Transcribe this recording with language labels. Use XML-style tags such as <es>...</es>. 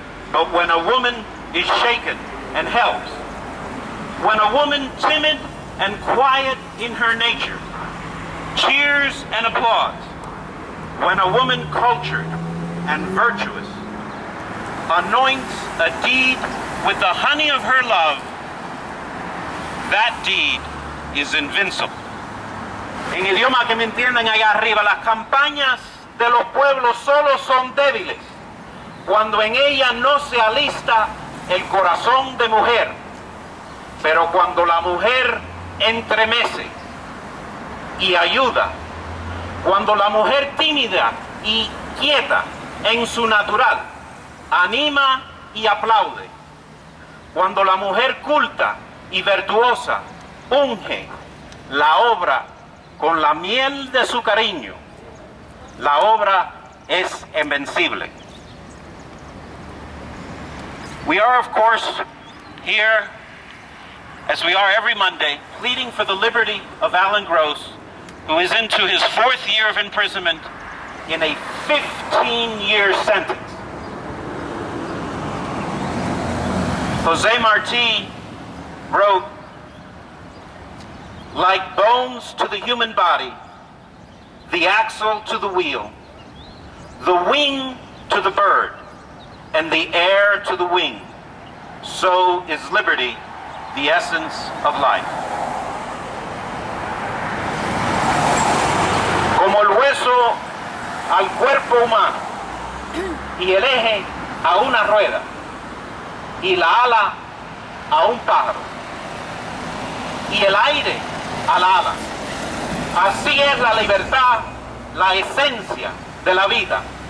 <en>but when a woman is shaken and helps, when a woman timid and quiet in her nature cheers and applauds, when a woman cultured and virtuous anoints a deed with the honey of her love, that deed is invincible.</en> <es>En idioma que me entiendan allá arriba, las campañas de los pueblos solo son débiles cuando en ella no se alista el corazón de mujer. Pero cuando la mujer entremece y ayuda, cuando la mujer tímida y quieta en su natural anima y aplaude, cuando la mujer culta y virtuosa unge la obra con la miel de su cariño, la obra es invencible.</es> <en>We are, of course, here, as we are every Monday, pleading for the liberty of Alan Gross, who is into his 4th year of imprisonment in a 15-year sentence. Jose Marti wrote, "Like bones to the human body, the axle to the wheel, the wing to the bird, and the air to the wing, so is liberty the essence of life."</en> <es>Como el hueso al cuerpo humano y el eje a una rueda y la ala a un pájaro y el aire a la ala, así es la libertad, la esencia de la vida.</es>